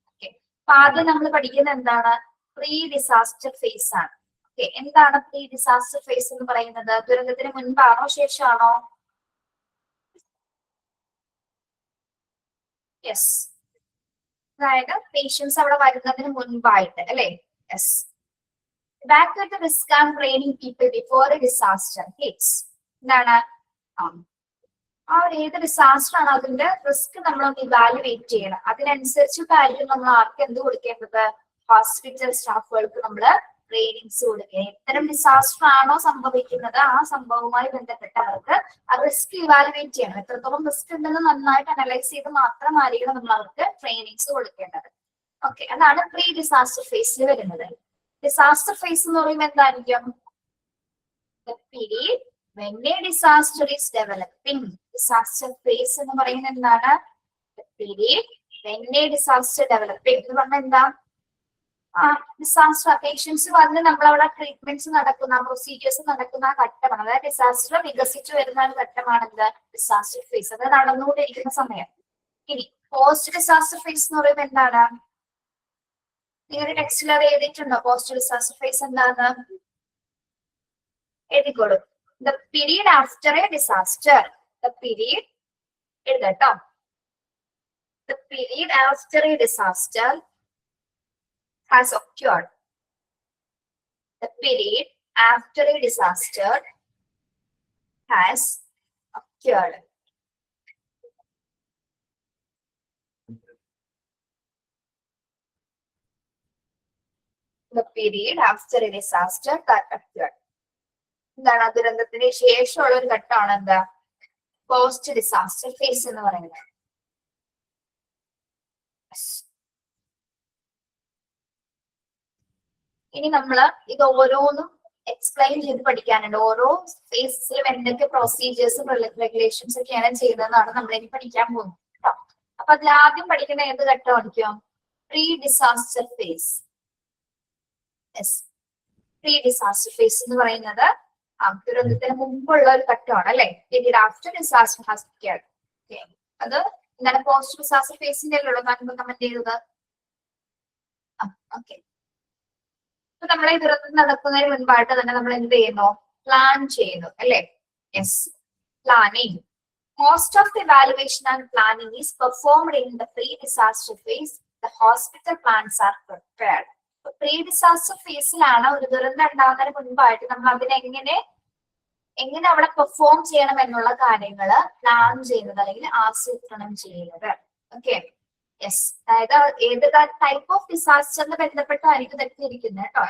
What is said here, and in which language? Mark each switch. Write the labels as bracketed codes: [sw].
[ml] Okay, അപ്പൊ ആദ്യം നമ്മൾ പഠിക്കുന്നത് എന്താണ്, പ്രീ ഡിസാസ്റ്റർ ഫേസ് ആണ്. ഓക്കെ, എന്താണ് പ്രീ ഡിസാസ്റ്റർ ഫേസ് എന്ന് പറയുന്നത്? ദുരന്തത്തിന് മുൻപാണോ ശേഷമാണോ? യെസ്, അതായത് പേഷ്യൻസ് അവിടെ വരുന്നതിന് മുൻപായിട്ട് അല്ലെ. [en] Yes, evacuate the risk and training people before a disaster hits. [ml] എന്താണ് ആ ഒരു ഏത് ഡിസാസ്റ്റർ ആണ് അതിന്റെ റിസ്ക് നമ്മളൊന്ന് ഇവാലുവേറ്റ് ചെയ്യണം. അതിനനുസരിച്ചിട്ടായിരിക്കും നമ്മൾ ആർക്ക് എന്ത് കൊടുക്കേണ്ടത്, ഹോസ്പിറ്റൽ സ്റ്റാഫുകൾക്ക് നമ്മൾ ട്രെയിനിങ്സ് കൊടുക്കുക. എത്തരം ഡിസാസ്റ്റർ ആണോ സംഭവിക്കുന്നത് ആ സംഭവവുമായി ബന്ധപ്പെട്ട് അവർക്ക് ആ റിസ്ക് ഇവാലുവേറ്റ് ചെയ്യണം. എത്രത്തോളം റിസ്ക് ഉണ്ടെന്ന് നന്നായിട്ട് അനലൈസ് ചെയ്ത് മാത്രമായിരിക്കണം നമ്മൾ അവർക്ക് ട്രെയിനിങ്സ് കൊടുക്കേണ്ടത്. ഓക്കെ, അതാണ് പ്രീ ഡിസാസ്റ്റർ ഫേസിൽ വരുന്നത്. ഡിസാസ്റ്റർ ഫേസ് എന്ന് പറയുമ്പോൾ എന്തായിരിക്കും, period [en] when a disaster is developing. [ml] Disaster face എന്ന് പറയുന്നത് എന്താണ്, period [en] when a disaster developing [ml] എന്ന് പറഞ്ഞാൽ എന്താ, ഡിസാസ്റ്റർ പേഷ്യൻസ് വന്ന് നമ്മളവിടെ ട്രീറ്റ്മെന്റ്സ് നടക്കുന്ന പ്രൊസീജിയേഴ്സ് നടക്കുന്ന ആ ഘട്ടമാണ്. അതായത് ഡിസാസ്റ്റർ വികസിച്ചു വരുന്ന ഒരു ഘട്ടമാണ് എന്ത്, ഡിസാസ്റ്റർ ഫേസ്. അത് നടന്നുകൊണ്ടിരിക്കുന്ന സമയം. ഇനി പോസ്റ്റ് ഡിസാസ്റ്റർ ഫേസ് എന്ന് പറയുമ്പോൾ എന്താണ്, നിങ്ങളുടെ ടെക്സ്റ്റിൽ അത് എഴുതിയിട്ടുണ്ടോ? പോസ്റ്റ് ഡിസാസ്റ്റർ ഫേസ് എന്താണ് എഴുതിക്കോളൂ. [en] The period after a disaster. The period [ml] എഴുതട്ടോ. [en] The period after a disaster has occurred. The period after a disaster has occurred. The period after a disaster that occurred. [ml] എന്താണ്, ദുരന്തത്തിന് ശേഷമുള്ള ഒരു ഘട്ടമാണ് എന്താ, post disaster face എന്ന് പറയുന്നത്. ഇനി നമ്മള് ഇത് ഓരോന്നും എക്സ്പ്ലെയിൻ ചെയ്ത് പഠിക്കാനുണ്ട്. ഓരോ ഫേസിലും എന്തൊക്കെ പ്രൊസീജിയേഴ്സും റെഗുലേഷൻസ് ഒക്കെയാണ് ചെയ്യുന്നതെന്നാണ് നമ്മൾ ഇനി പഠിക്കാൻ പോകുന്നത് കേട്ടോ. അപ്പൊ അതിൽ ആദ്യം പഠിക്കുന്ന ഏത് ഘട്ടമായിരിക്കും, pre disaster face. Pre disaster face എന്ന് പറയുന്നത് ദുരന്തത്തിന് മുമ്പുള്ള ഒരു ഘട്ടമാണ് അല്ലെ. [en] Period after disaster has occurred. [ml] അത് എന്താണ്, പോസ്റ്റ് ഡിസാസ്റ്റർ ഫേസിന്റെ ഉള്ളൂ കമന്റ് ചെയ്തത്. ഓക്കെ, അപ്പൊ നമ്മളെ ദുരന്തം നടക്കുന്നതിന് മുൻപായിട്ട് തന്നെ നമ്മൾ എന്ത് ചെയ്യുന്നു, പ്ലാൻ ചെയ്യുന്നു അല്ലെ. Yes, planning. [en] Most of the evaluation and planning is performed in the pre-disaster phase. The hospital plans are prepared. [ml] Pre disaster ഫേസിലാണ് ഒരു ദുരന്തം ഉണ്ടാകുന്നതിന് മുൻപായിട്ട് നമ്മൾ അതിനെ എങ്ങനെ അവിടെ പെർഫോം ചെയ്യണം എന്നുള്ള കാര്യങ്ങൾ പ്ലാൻ ചെയ്യുന്നത് അല്ലെങ്കിൽ ആസൂത്രണം ചെയ്യുന്നത്. ഓക്കെ, യെസ്, അതായത് ഏത് ടൈപ്പ് ഓഫ് ഡിസാസ്റ്ററിന് ബന്ധപ്പെട്ടായിരിക്കും ഇതൊക്കെ ഇരിക്കുന്നത് കേട്ടോ.